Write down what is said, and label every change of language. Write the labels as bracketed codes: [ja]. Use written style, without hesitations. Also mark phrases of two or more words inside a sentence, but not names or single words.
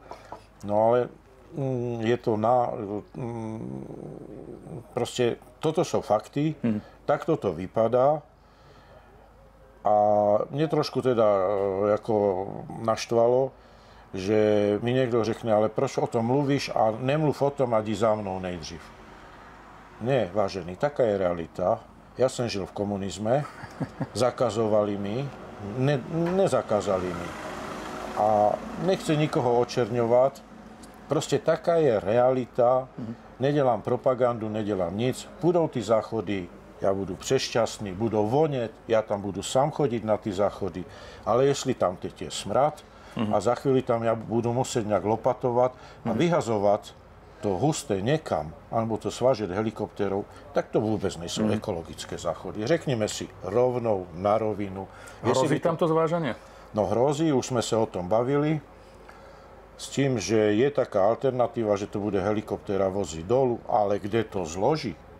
[sk] No ale je to proste, toto sú fakty, takto to vypadá a mne trošku teda ako naštvalo, že mi niekto [cs] řekne, ale proč o tom mluvíš a nemluv o tom a jdi za mnou nejdřív. [sk] Nie, vážený, taká je realita. Ja som žil v komunizme, zakazovali mi, nezakázali mi. A nechce nikoho očerňovať, proste taká je realita, nedelám propagandu, [cs] nedelám nic, budou ty záchody, ja budu přešťastný, budou vonět, ja tam budu sám chodiť na ty záchody, ale jestli tam teď je smrad a za chvíli tam ja budu musieť nejak lopatovať a vyhazovať to husté niekam, alebo to svážet helikoptérov, tak to vôbec nejsou ekologické záchody. Řekneme si rovnou, na rovinu. [sk] Hrozí tam to zvážanie? No hrozí, už sme sa o tom bavili, s tým, že je taká alternatíva, že to bude helikoptéra voziť dolu, ale kde to zloží?